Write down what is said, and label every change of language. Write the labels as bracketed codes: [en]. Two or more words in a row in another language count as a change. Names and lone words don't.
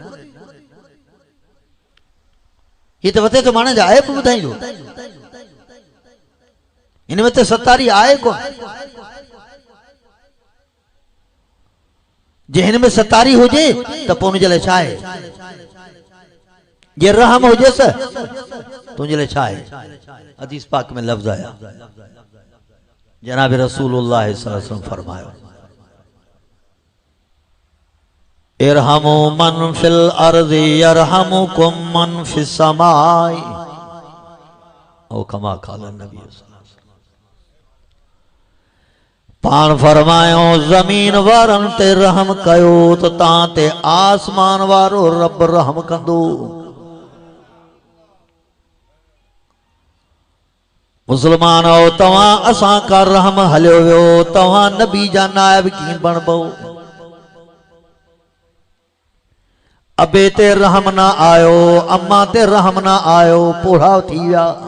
[sd] हीअ त वते त माण्हुनि जा ऐब ॿुधाईंदो हिन में त सतारी आहे कोन जे हिन में सतारी हुजे त पोइ हुनजे लाइ छा आहे जे रहम हुजेसि तुंहिंजे लाइ छा आहे हदीस पाक में लफ़्ज़ आया जनाब रसूलुल्लाह [ar] صلى الله عليه وسلم [sd] फरमायो [ar] ارحموا من في الأرض يرحمكم من في السماء [sd] ओ [ar] كما قال [sd] नबी पान फरमायो ज़मीन वारनि ते रहम कयो त तव्हां ते आसमान वारो रब रहम कंदो मुस्लमानो तव्हां असां का रहम हलियो वियो तव्हां नबी जा नाइब कीअं बणबो अबे ते रहम न आयो अम्मा ते रहम न आयो पोढ़ा थी विया